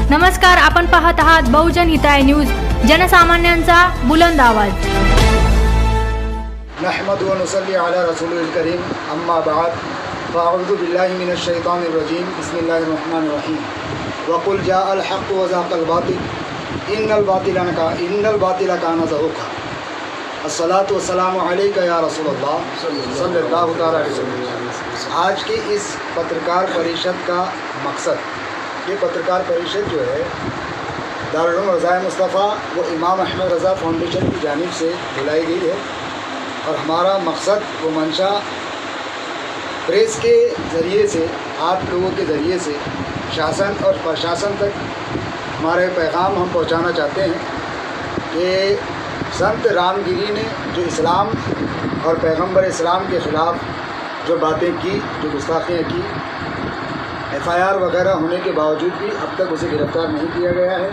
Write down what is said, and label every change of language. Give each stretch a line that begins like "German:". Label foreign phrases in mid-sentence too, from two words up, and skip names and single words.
Marathi: नमस्कार, आपण पाहत आहात बहुजन हिताय न्यूज, जनसामान्यांचा बुलंद आवाज।
Arabic: نحمده ونصلي على رسوله الكريم، أما بعد، فأعوذ بالله من الشيطان الرجيم، بسم الله الرحمن الرحيم. وقل جاء الحق وزهق الباطل، إن الباطل كان زهوقا. الصلاة والسلام عليك يا رسول الله صلى الله تعالى عليه وسلم.
Hindi: आज की इस पत्रकार परिषद का मकसद, ये पत्रकार परिषद जो है दारुल उलूम रज़ाए मुस्तफ़ा व इमाम अहमद रज़ा फाउंडेशन की जानिब से बुलाई गई है। और हमारा मकसद व मंशा प्रेस के ज़रिए से, आप लोगों के ज़रिए से शासन और प्रशासन तक हमारे पैगाम हम पहुंचाना चाहते हैं कि संत रामगिरी ने जो इस्लाम और पैगंबर इस्लाम के ख़िलाफ़ जो बातें की, जो गुस्ताखियाँ की, FIR वगैरह होने के बावजूद भी अब तक उसे गिरफ़्तार नहीं किया गया है।